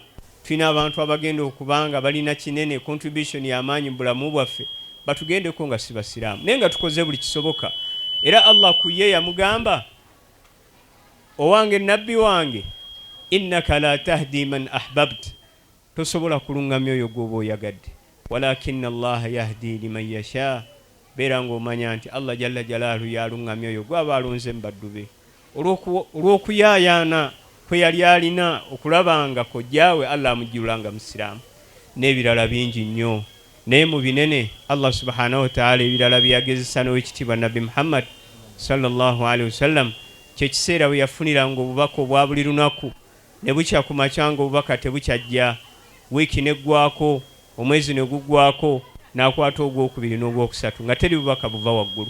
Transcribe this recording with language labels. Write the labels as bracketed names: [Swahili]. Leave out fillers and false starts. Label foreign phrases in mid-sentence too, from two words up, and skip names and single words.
[Ganda] Tulina abantu abagenda okubanga balina kinene contribution y'amaanyi mu bulamu bwaffe, batugendeko nga si basiraamu naye nga tukoze buli kisoboka. Era Allah ku ye yamugamba, owange nabbi wange, [Arabic] إنك لا تهدي من أحببت, [Ganda] tosobola kulungamya oyo gw'oba oyagadde, [Arabic] ولكن الله يهدي من يشاء, [Ganda] beera ng'omanya nti [Arabic] الله جل جلاله [Ganda] yalungamya oyo gw'aba alonze mu baddu be. Olw'okuyaayaana kwe yali alina okulabanga kojjaawe Allah amujjulanga musiraamu n'ebirala bingi nnyo. Naye mu binene [Arabic] الله سبحانه وتعالى [Ganda] ebirala byagezesa n'owekitiibwa [Arabic] نبي محمد صلى الله عليه وسلم, [Ganda] kyekiseera bwe yafuniranga obubaka obwa buli lunaku, ne bukya ku makya ng'obubaka tebukyajja, wiiki neggwako, omwezi ne guggwako, n'akwata ogwokubiri n'ogwokusatu nga teri bubaka buva waggulu.